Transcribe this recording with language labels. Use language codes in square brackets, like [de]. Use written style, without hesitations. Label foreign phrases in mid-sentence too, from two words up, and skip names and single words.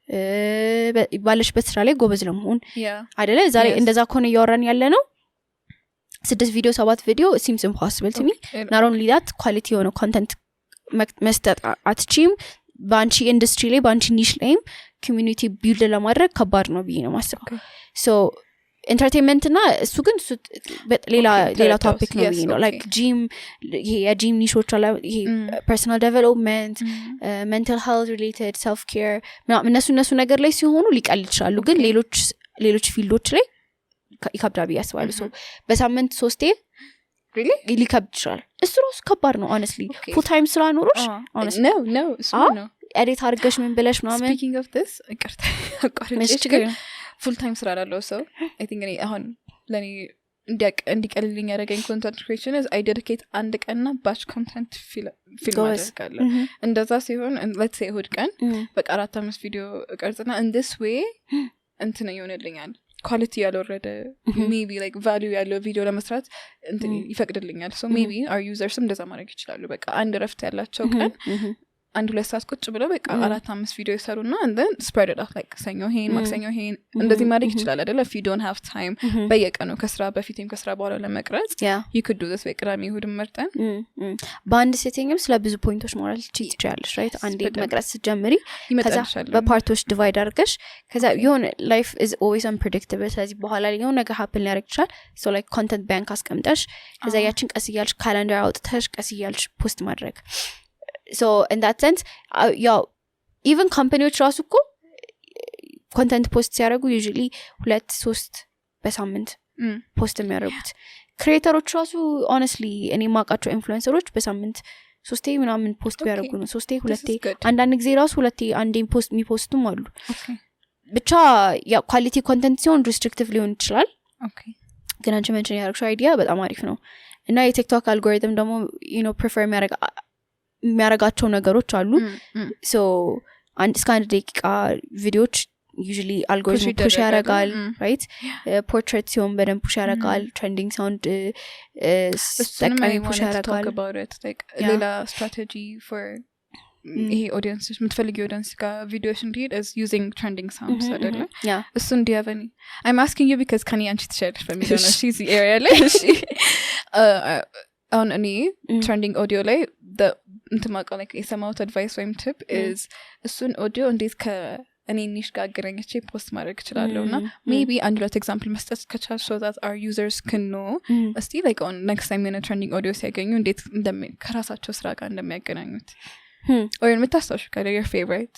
[am] ባለሽበት ስራ ላይ ጎበዝ ለመሆን አይደለ ዛሬ እንደዛ ከሆነ ያወራን ያለ ነው 6 ቪዲዮ 7 ቪዲዮ [en] it seems impossible to me not only that quality [am] የሆነ content መስጠት አትችይም ባንቺ ኢንዱስትሪ ላይ ባንቺ ኒሽ ላይ [en] community build [am] ለማድረግ ከባድ ነው ብዬ ነው ማስበው [en] so entertainment [am] እና እሱ ግን ሌላ ቶፒክ ነው ብዬ ነው [en] like gym [am] ይሄ የጂም ኒሾች አለ ይሄ [en] personal development mental health related self care [am] እነሱ ነገር ላይ ሲሆኑ ሊቀል ይችላሉ ግን ሌሎች ፊልዶች ላይ ይከብዳል ብዬ አስባለሁ so በሳምንት 3 [en] really [am] ሊከብድ ይችላል እሱ ራሱ ከባድ ነው [en] honestly full time [am] ስራ ኖሮሽ [en] honestly no [am] እሱ ነው ኤዲት አድርገሽ ምን ብለሽ ምናምን [en] speaking of this [am] አቋርጬ [en] full time [am] ስራ ላለው ሰው [en] I think [am] እኔ አሁን ለኔ እንዲቀልልኝ ያደረገኝ [en] content creation is I dedicate [am] አንድ ቀንና [en] batch content [am] ፊልም አደርጋለሁ እንደዛ ሲሆን [en] let's say [am] እሁድ ቀን በቃ 4-5 ቪዲዮ ቀርጽና [en] in this way [am] እንትን ይሆንልኛል ኳሊቲ ያልወረደ [en] maybe like value [am] ያለው ቪዲዮ ለመስራት እንትን ይፈቅድልኛል [en] so maybe our users [am] እንደዛ ማድረግ ይችላሉ በቃ አንድ ረፍት ያላቸው ቀን 1-2 ሰዓት ቁጭ ብለው በቃ 4-5 ቪዲዮ ይሰሩና [en] and then spread it out like [am] ሰኞ ሄን ማክሰኞ ሄን እንደዚህ ማድረግ ይችላል አይደለ [en] if you don't have time [am] በየቀኑ ከስራ በፊትም ከስራ በኋላ ለመቅረጽ [en] you could do this [am] ወይ ቅዳሜ እሁድ መርጠን በአንድ ሴቲንግም ስለ ብዙ ፖይንቶች ሞራል ትችያለሽ right አንዴ መቅረጽ ስትጀምሪ ከዛ በፓርቶች ዲቫይድ አድርገሽ ከዛ የሆነ [en] life is always unpredictable [am] ስለዚህ በኋላ ላይ የሆነ ነገር happen ሊያደርግ ይችላል [en] so like content bank [am] አስቀምጠሽ ከዛ ያችን ቀስ እያልሽ ካላንደር አውጥተሽ ቀስ እያልሽ ፖስት ማድረግ [en] so in that sense even companies [am] ራሱ እኮ [en] content post [am] ሲያደርጉ usually 2-3 በሳምንት ፖስት የሚያደርጉት ክሬተሮች ራሱ honestly እኔ ማቃቸው ኢንፍሉዌንሰሮች በሳምንት 3 ምናምን ፖስት ቢያደርጉ ነው 3-2 አንዳንድ ጊዜ ራሱ 2 አንዴን ፖስት የሚፖስቱም አሉ ብቻ ያ [en] quality content [am] ሲሆን ሪስትሪክቲቭ ሊሆን ይችላል ግን አንቺ ሜንሽን ያደረግሽው አይዲያ በጣም አሪፍ ነው እና የቲክቶክ አልጎሪትም ደግሞ [en] you know prefer [am] የሚያረጋቸው ነገሮች አሉ so እስከ 1 ደቂቃ ቪዲዮዎች [en] usually algorithm push [am] ያረጋል [en] right portrait [am] ሲሆን በደንብ push ያረጋል [en] trending sound [am] ጠቃሚ push ያረጋል ሌላ [en] strategy for [am] ይሄ ኦዲየንስ የምትፈልጊ ኦዲየንስ ጋር ቪዲዮሽ እንዲሄድ [en] is using trending sounds [am] አይደለ እሱን [en] do you have any I'm asking you because [am] ከኔ አንቺ ትችላለሽ በሚለው ነው [en] she's the area [am] ላይ እሺ አሁን እኔ [en] trending audio [am] ላይ እንትማቀው like የሰማሁት advice ወይም [en] tip is [am] እሱን audio እንዴት እኔ ኒሽ ጋር አገናኝቼ ፖስት ማድረግ እችላለሁ እና maybe አንድ ሁለት ኤግዛምፕል መስጠት ከቻል [en] so that our users can know [am] እስቲ [en] like on next time [am] የሆነ [en] trending audio [am] ሲያገኙ እንዴት ከራሳቸው ስራ ጋር እንደሚያገናኙት or የምታስታውሽ ካለ [en] your favorite